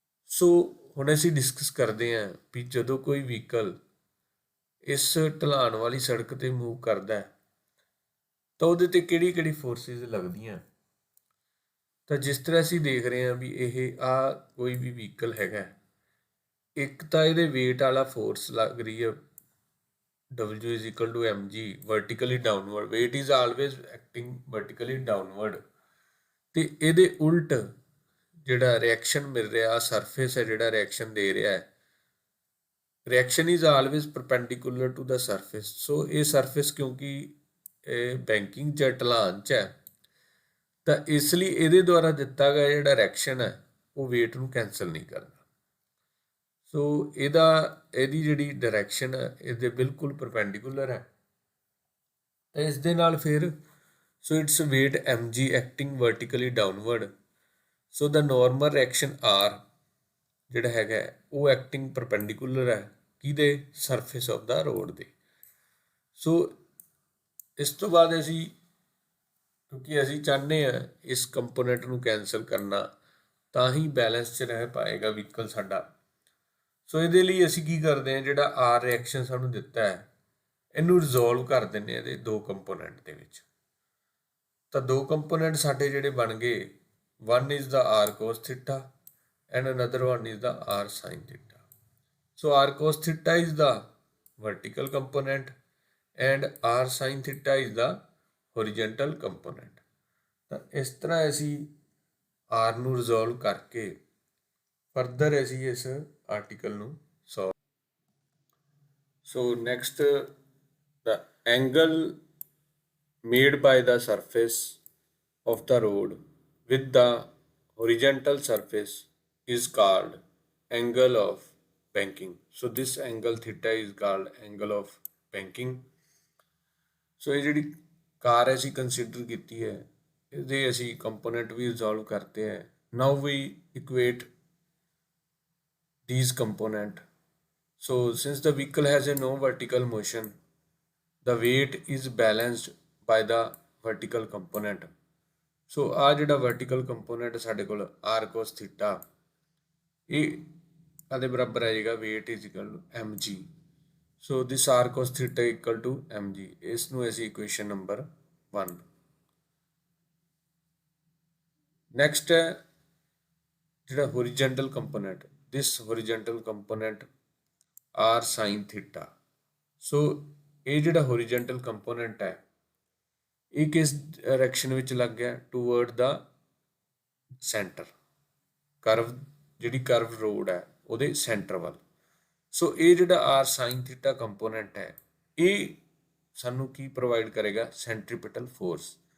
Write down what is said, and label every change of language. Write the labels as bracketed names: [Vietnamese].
[Punjabi] ਸੋ ਹੁਣ ਅਸੀਂ ਡਿਸਕਸ ਕਰਦੇ ਹਾਂ ਵੀ ਜਦੋਂ ਕੋਈ ਵਹੀਕਲ ਇਸ ਢਲਾਣ ਵਾਲੀ ਸੜਕ 'ਤੇ ਮੂਵ ਕਰਦਾ ਤਾਂ ਉਹਦੇ 'ਤੇ ਕਿਹੜੀ ਕਿਹੜੀ ਫੋਰਸਿਸ ਲੱਗਦੀਆਂ। ਤਾਂ ਜਿਸ ਤਰ੍ਹਾਂ ਅਸੀਂ ਦੇਖ ਰਹੇ ਹਾਂ ਵੀ ਇਹ ਕੋਈ ਵੀ ਵਹੀਕਲ ਹੈਗਾ, ਇੱਕ ਤਾਂ ਇਹਦੇ ਵੇਟ ਵਾਲਾ ਫੋਰਸ ਲੱਗ ਰਹੀ ਹੈ [English] W is equal to mg vertically downward. Weight is always acting vertically downward. [Punjabi] ਤੇ ਇਹਦੇ ਉਲਟ ਜਿਹੜਾ ਰਿਐਕਸ਼ਨ ਮਿਲ ਰਿਹਾ, ਸਰਫੇਸ ਹੈ ਜਿਹੜਾ ਰਿਐਕਸ਼ਨ ਦੇ ਰਿਹਾ ਹੈ, [English] Reaction is always perpendicular to the surface. [Punjabi] ਸੋ ਇਹ ਸਰਫੇਸ ਕਿਉਂਕਿ ਬੈਂਕਿੰਗ 'ਚ ਢਲਾਨ 'ਚ ਹੈ, ਤਾਂ ਇਸ ਲਈ ਇਹਦੇ ਦੁਆਰਾ ਦਿੱਤਾ ਗਿਆ ਜਿਹੜਾ ਰਿਐਕਸ਼ਨ ਹੈ ਉਹ ਵੇਟ ਨੂੰ ਕੈਂਸਲ ਨਹੀਂ ਕਰਦਾ। ਸੋ ਇਹਦੀ ਜਿਹੜੀ ਡਾਇਰੈਕਸ਼ਨ ਹੈ ਇਹਦੇ ਬਿਲਕੁਲ ਪਰਪੈਂਡੀਕੂਲਰ ਹੈ। ਤਾਂ ਇਸ ਦੇ ਨਾਲ ਫਿਰ [English] So it's weight mg acting vertically downward. [Punjabi] So ਦਾ normal reaction r ਜਿਹੜਾ ਹੈਗਾ ਉਹ ਐਕਟਿੰਗ ਪਰਪੈਂਡੀਕੂਲਰ ਹੈ ਕਿਹਦੇ, [English] surface of the road [Punjabi] ਦੇ। ਸੋ ਇਸ ਤੋਂ ਬਾਅਦ ਅਸੀਂ, ਕਿਉਂਕਿ ਅਸੀਂ ਚਾਹੁੰਦੇ ਹਾਂ ਇਸ ਕੰਪੋਨੈਂਟ ਨੂੰ ਕੈਂਸਲ ਕਰਨਾ, ਤਾਂ ਹੀ ਬੈਲੈਂਸ 'ਚ ਰਹਿ ਪਾਏਗਾ ਵਹੀਕਲ ਸਾਡਾ। ਸੋ ਇਹਦੇ ਲਈ ਅਸੀਂ ਕੀ ਕਰਦੇ ਹਾਂ, ਜਿਹੜਾ ਆਰ ਰਿਐਕਸ਼ਨ ਸਾਨੂੰ ਦਿੱਤਾ ਹੈ ਇਹਨੂੰ ਰਿਜ਼ੋਲਵ ਕਰ ਦਿੰਦੇ ਹਾਂ ਇਹਦੇ ਦੋ ਕੰਪੋਨੈਂਟ ਦੇ ਵਿੱਚ। ਤਾਂ ਦੋ ਕੰਪੋਨੈਂਟ ਸਾਡੇ ਜਿਹੜੇ ਬਣ ਗਏ, [English] one is the r cos theta and another one is the r sin theta. So r cos theta is the vertical component and r sin theta is the horizontal component. [Punjabi] ਤਾਂ ਇਸ ਤਰ੍ਹਾਂ ਅਸੀਂ r ਨੂੰ resolve ਕਰਕੇ further ਅਸੀਂ ਇਸ article ਨੂੰ solve. [English] So next, the angle made by the surface of the road with the horizontal surface is called angle of banking. So this angle theta is called angle of banking. [Punjabi] ਸੋ ਇਹ ਜਿਹੜੀ ਕਾਰ ਅਸੀਂ consider ਕੀਤੀ ਹੈ ਇਹਦੇ ਅਸੀਂ component ਵੀ resolve ਕਰਤੇ ਹੈ। [English] Now we equate these component. So since the vehicle has a no vertical motion, the weight is balanced by the vertical component. So ਆ ਜਿਹੜਾ vertical component ਸਾਡੇ ਕੋਲ r cos theta [Punjabi] ਇਹ ਆਦੇ ਬਰਾਬਰ ਆ ਜਾਏਗਾ [English] weight is equal to mg. So this r cos theta equal to mg. [Punjabi] ਇਸ ਨੂੰ ਅਸੀਂ [English] equation number 1. Next ਹੈ ਜਿਹੜਾ horizontal component. This horizontal component r sin theta. [Punjabi] So ਇਹ ਜਿਹੜਾ horizontal component ਹੈ ਇਹ ਕਿਸ ਡਾਇਰੈਕਸ਼ਨ ਵਿੱਚ ਲੱਗ ਗਿਆ, [English] toward the centre, [Punjabi] ਕਰਵ ਜਿਹੜੀ ਕਰਵ ਰੋਡ ਹੈ ਉਹਦੇ ਸੈਂਟਰ ਵੱਲ। ਸੋ ਇਹ ਜਿਹੜਾ r sin theta ਕੰਪੋਨੈਂਟ ਹੈ ਇਹ ਸਾਨੂੰ ਕੀ ਪ੍ਰੋਵਾਈਡ ਕਰੇਗਾ, ਸੈਂਟਰੀਪੀਟਲ ਫੋਰਸ।